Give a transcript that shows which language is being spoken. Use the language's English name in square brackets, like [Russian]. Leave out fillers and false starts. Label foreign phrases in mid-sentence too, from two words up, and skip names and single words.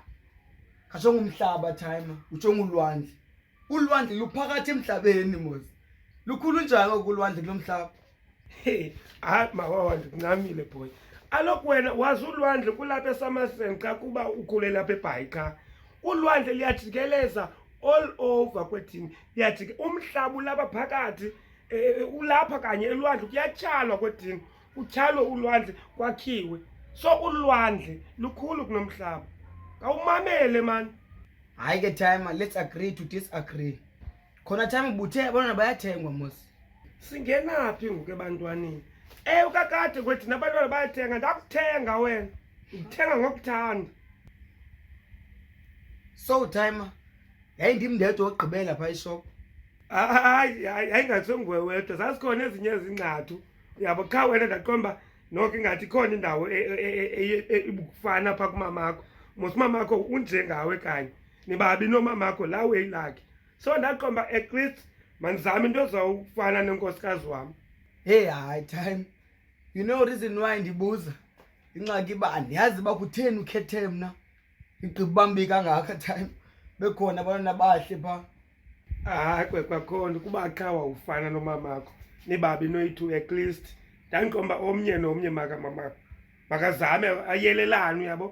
[Xhosa] Kajonge umhlaba Timer, ujonge ulwandle. Ulwandle luphakathi emhlabeni mos. Lukhulu njani ulwandle kulomhlaba? Hayi mawawa ndikuncamile boy. Aloku wena wazi ulwandle kulapha eSummerson xa kuba ukhule lapha eBhayi qha. Ulwandle liyajikeleza [English] all over [Xhosa] kwethini. Umhlaba ulapha phakathi, ulapha kanye elwandle kuyatyalwa kwethini. Kutyalwe ulwandle kwakhiwe. So ulwandle lukhulu kunomhlaba. Kawumamele man. Hayi ke Timer, [English] let's agree to disagree. [Xhosa] Khona Time ubuthe abantwana bayathengwa mos. Singenaphi ngoku ebantwaneni? Ukakade kwethina abantwana bayathenga, ndakuthenga wena. Ndithenga ngokuthanda. So Timer, yayindim ndedwa ogqibela phaa eshop. Hayi ngasenguwe wedwa, zasikhona ezinye ezinqathu. Uyabo kha wena ndaqomba noko ingathi ikhona indawo ibukufana phaa kumamakho. Mos umamakho unjengawe kanye. Nibabi nomamakho lawe ilakhe. So ndaqomba [English] at least [Xhosa] mandizame into ezawufana nenkosikazi wam. Hey hayi Time, [English] you know reason why [Xhosa] ndibuza? Ingxaki uba andiyazi uba kutheni ukhethe mna. Igqibambi kangaka Time. Bekhona abantwana bahle phaa. Kwakhona kuba qha wawufana nomamakho. Nibabi noyi-2 [English] at least. [Xhosa] Ndandiqomba omnye nomnye mamakho makazame ayelelane uyabo.